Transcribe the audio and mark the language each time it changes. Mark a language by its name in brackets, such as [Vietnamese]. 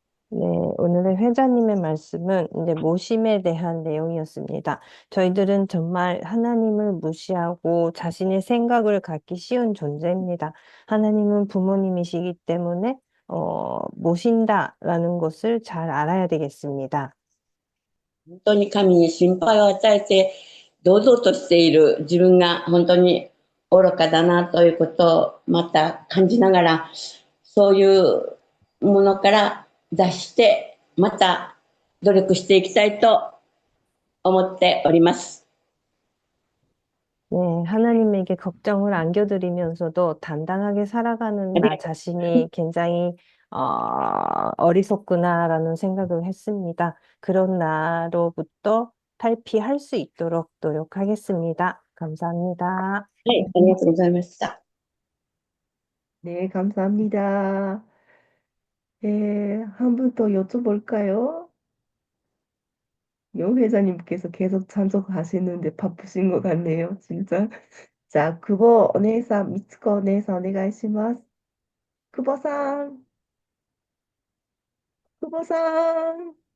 [Korean] 네, 오늘의 회장님의 말씀은 이제 모심에 대한 내용이었습니다. 저희들은 정말 하나님을 무시하고 자신의 생각을 갖기 쉬운 존재입니다. 하나님은 부모님이시기 때문에 모신다라는 것을 잘 알아야 되겠습니다. [Japanese] 本当に神に心配を与えて、堂々としている自分が本当に愚かだなということをまた感じながら、そういうものから脱して、また努力していきたいと思っております。 [Korean] 네, 하나님에게 걱정을 안겨드리면서도 단단하게 살아가는 [Japanese] あり [Korean] 나 자신이 굉장히 어리석구나라는 생각을 했습니다. 그런 나로부터 탈피할 수 있도록 노력하겠습니다. 감사합니다. [Japanese] はい、ありがとうございました。 [Korean] 네, 감사합니다. 한 분 더 여쭤볼까요? 용 회장님께서 계속 참석하시는데 바쁘신 것 같네요, 진짜. 자, [Japanese] 크보お姉さん, 미츠코 お姉さん, お願いします. 크보さん, 크보さん.